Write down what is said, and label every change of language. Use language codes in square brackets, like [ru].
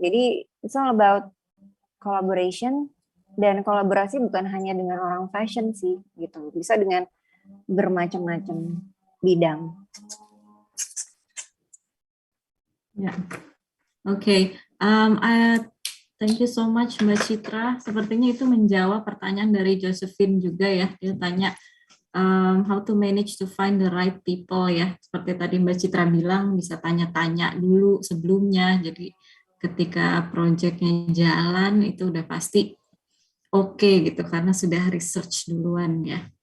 [id] Jadi [en] it's all about collaboration. [id] Dan kolaborasi bukan hanya dengan orang fashion sih, gitu. Bisa dengan bermacam-macam bidang. Ya, oke. [en] Thank you so much Mbak Citra. [id] Sepertinya itu menjawab pertanyaan dari Josephine juga ya. Dia tanya [en] how to manage to find the right people ya. [id] Seperti tadi Mbak Citra bilang, bisa tanya-tanya dulu sebelumnya. Jadi ketika proyeknya jalan itu udah pasti oke gitu, karena sudah research duluan ya.